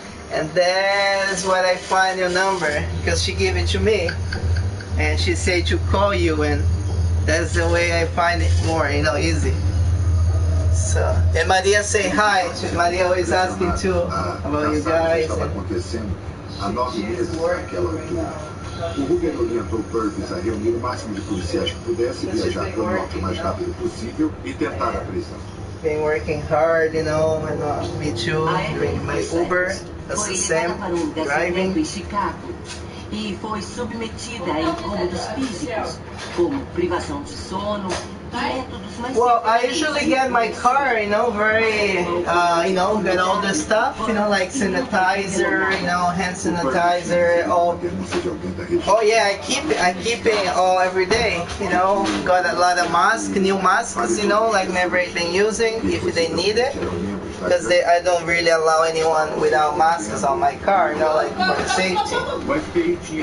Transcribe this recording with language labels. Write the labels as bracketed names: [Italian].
[English] And that's what I find your number, because she gave it to me. And she said to call you, and that's the way I find it more, you know, easy. So, and Maria say hi. Maria always asking too about you guys. [Portuguese] há 9 meses naquela altura. O Ruger orientou Purvis a reunir o máximo de policiais que pudesse, viajar para o norte o mais rápido possível e tentar a prisão. [English] Been working hard, you know, and me too, doing my Uber, that's the same, driving. [Portuguese] Em Chicago e foi submetida a incômodos físicos, como privação de sono. [English] Well, I usually get my car, you know, very, you know, get all the stuff, you know, like sanitizer, you know, hand sanitizer, all. Oh yeah, I keep it all every day, you know. Got a lot of masks, new masks, you know, like never been using if they need it, because I don't really allow anyone without masks on my car, you know, like for safety.